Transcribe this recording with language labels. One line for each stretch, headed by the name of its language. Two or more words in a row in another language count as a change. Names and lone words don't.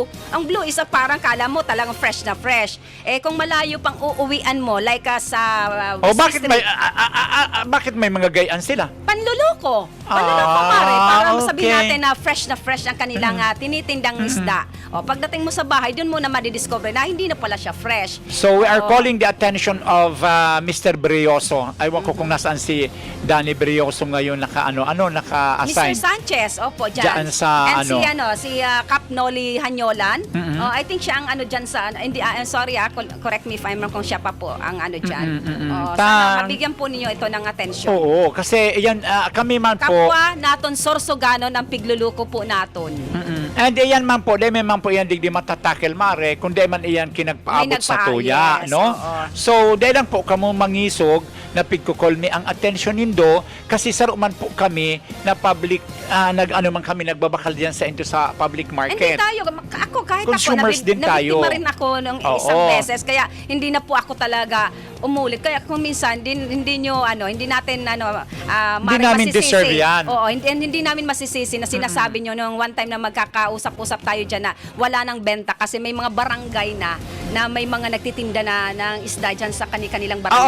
Filipino: Ang blue is parang kala mo talagang fresh na fresh. Eh kung malayo pang uuwian mo like sa O West bakit may Street, bakit may mga gayaan sila? panluloko. Panluloko pare, para sabihin okay. natin na fresh ang kanilang tinitindang isda. O pagdating mo sa bahay, doon mo na madidiscover na hindi na pala siya fresh.
English: So we are
Filipino: Oo.
English: calling the attention of Mr. Brioso.
Filipino: Aywan ko kung nasaan si Danny Brioso ngayon Mr. naka-assign. Sanchez, opo, Diyan dyan. sa And ano? si Cap Noli Hanyolan.
English: I think
Filipino: siya ang dyan sa, hindi,
English: sorry correct me if I'm wrong
Filipino: kung siya pa po ang dyan. Sana mabigyan po ninyo ito ng atensyon. Oo, kasi yan, kami man po,
Bikol: Kapwa naton sorsoganon ang pigluluko po naton. and iyan man po, di man po iyan digdi matatakel mare, kung di man iyan kinagpaabot sa tuya,
Filipino: yes, no? oo.
Bikol: So, di lang po kamo mangisog na pigkukolmi ang atensyon nindo kasi saruman po kami na public, man kami nagbabakal diyan sa public
Filipino: Hindi market. tayo, ako kahit Consumers din tayo. nabiktima rin ako nung Oo. isang beses, kaya hindi na po ako talaga umulit. Kaya kung minsan hindi natin maaaring namin masisisi. deserve yan. Oo, hindi namin masisisi na sinasabi nyo nung
English: one time
Filipino: na magkakausap-usap tayo dyan na wala nang benta kasi may mga barangay na may mga nagtitinda na ng isda dyan sa kanilang barangay.